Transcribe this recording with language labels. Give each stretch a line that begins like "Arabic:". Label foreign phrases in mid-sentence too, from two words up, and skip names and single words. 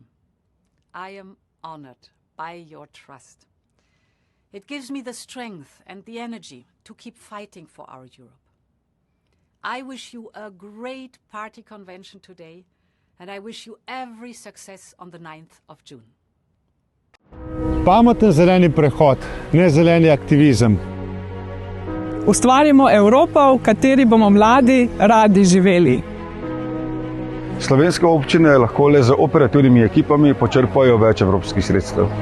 English: I am honored by your trust. It gives me the strength and the energy to keep fighting for our Europe. I wish you a great party convention today, and I wish you every success on the 9th of June.
Slovenian: Pameten zeleni prehod, ne zeleni aktivizem. Ustvarimo Evropo, v kateri bomo mladi radi živeli. Slovenske občine lahko le z operativnimi ekipami počrpajo več evropskih sredstev.